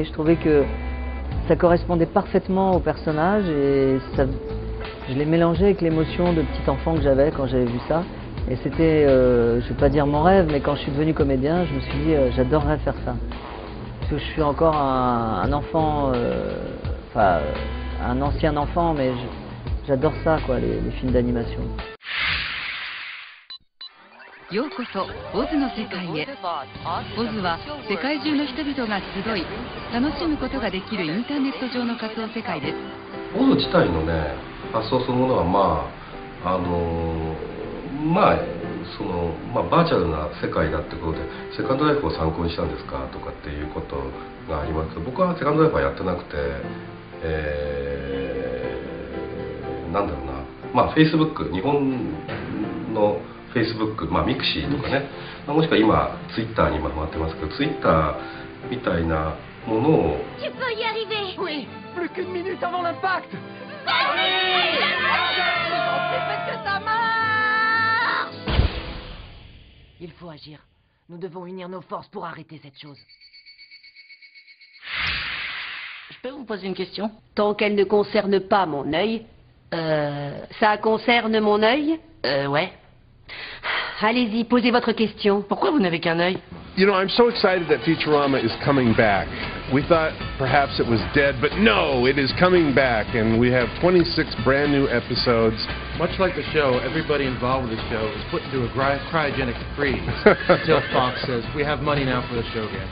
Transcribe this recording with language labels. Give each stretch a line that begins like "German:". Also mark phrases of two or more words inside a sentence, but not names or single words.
French: Je trouvais que ça correspondait parfaitement au personnage et je l'ai mélangé avec l'émotion de petit enfant que j'avais quand j'avais vu ça. Et c'était, je vais pas dire mon rêve, mais quand je suis devenu comédien, je me suis dit j'adorerais faire ça. Parce que je suis encore un enfant, un ancien enfant, mais j'adore ça, quoi, les films d'animation.
Japanese: ようこそオズの世界へ。オズは世界中の人々が集い楽しむことができるインターネット上の仮想世界です。オズ自体のね発想そのものはバーチャルな世界だってことでセカンドライフを参考にしたんですかとかっていうことがありますけど、僕はセカンドライフはやってなくて、なんだろうな、Facebook、日本の Facebook、ミクシーとかね、もしくは今 Twitter に今ハマってますけど、Twitter みたいなものを
French: Tu peux y arriver. Oui, plus qu'une minute avant l'impact. Faites que ça marche. Il faut agir. Nous devons unir nos forces pour arrêter cette chose. Je peux vous poser une question? Tant qu'elle ne concerne pas mon œil. Ça concerne mon œil? Ouais. Allez-y, posez votre question. Pourquoi vous n'avez qu'un œil?
English: You know, I'm so excited that Futurama is coming back. We thought perhaps it was dead, but no, it is coming back, and we have 26 brand new episodes. Much like the show, everybody involved with the show is put into a cryogenic freeze until Fox says, we have money now for the show again.